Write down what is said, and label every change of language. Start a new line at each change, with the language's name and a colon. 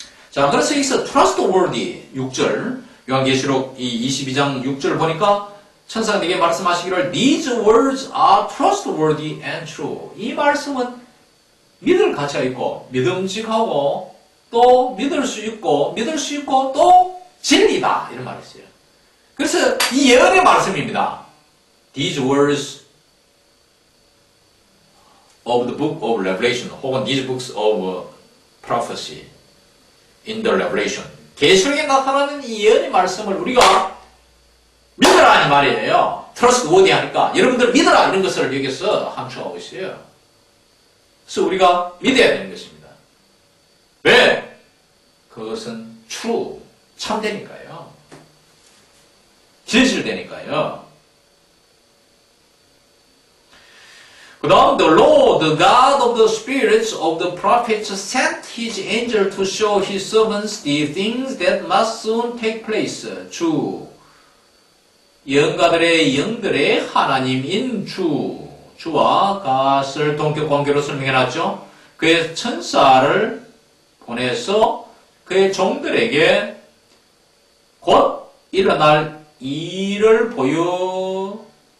Korean: 자, 그래서 여기서 trustworthy 6절 요한계시록 이 22장 6절 보니까 천사가 내게 말씀하시기를
English: These words are trustworthy and true.
Korean: 이 말씀은 믿을 가치가 있고 믿음직하고 또 믿을 수 있고 또 진리다 이런 말을 했어요. 그래서 이 예언의 말씀입니다.
English: These words of the book of Revelation 혹은 these books of prophecy in the Revelation.
Korean: 계시록에 나타나는 이 예언의 말씀을 우리가 믿으라 이 말이에요. trustworthy 하니까 여러분들 믿으라 이런 것을 여기서 함축하고 있어요. 그래서 우리가 믿어야 되는 것입니다. 왜? 그것은 true, 참되니까요. 진실되니까요.
English: 그 다음 The Lord, the God of the spirits of the prophets sent his angel to show his servants the things that must soon take place.
Korean: 주, 영가들의 영들의 하나님인 주와 갓을 동격 관계로 설명해놨죠. 그의 천사를 보내서 그의 종들에게 곧 일어날 일을 보여주셨다.